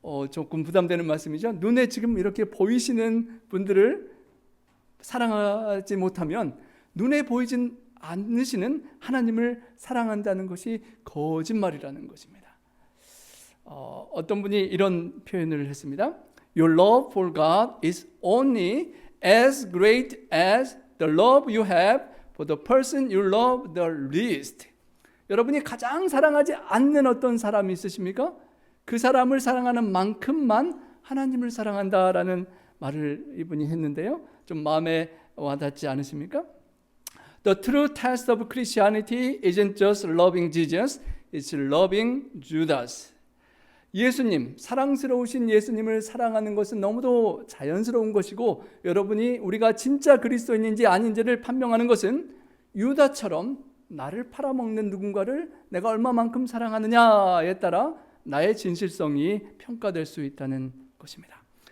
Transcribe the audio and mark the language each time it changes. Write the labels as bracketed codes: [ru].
[ko] 조금 부담되는 말씀이죠. 눈에 지금 이렇게 보이시는 분들을 사랑하지 못하면 눈에 보이진 않으시는 하나님을 사랑한다는 것이 거짓말이라는 것입니다. 어떤 분이 이런 표현을 했습니다. [en] Your love for God is only as great as the love you have for the person you love the least. [ko] 여러분이 가장 사랑하지 않는 어떤 사람이 있으십니까? 그 사람을 사랑하는 만큼만 하나님을 사랑한다라는 말을 이분이 했는데요. 좀 마음에 와닿지 않으십니까? [en] The true test of Christianity isn't just loving Jesus, it's loving Judas. [ko] 예수님, 사랑스러우신 예수님을 사랑하는 것은 너무도 자연스러운 것이고 여러분이 우리가 진짜 그리스도인인지 아닌지를 판명하는 것은 유다처럼 나를 팔아먹는 누군가를 내가 얼마만큼 사랑하느냐에 따라 나의 진실성이 평가될 수 있다는 것입니다.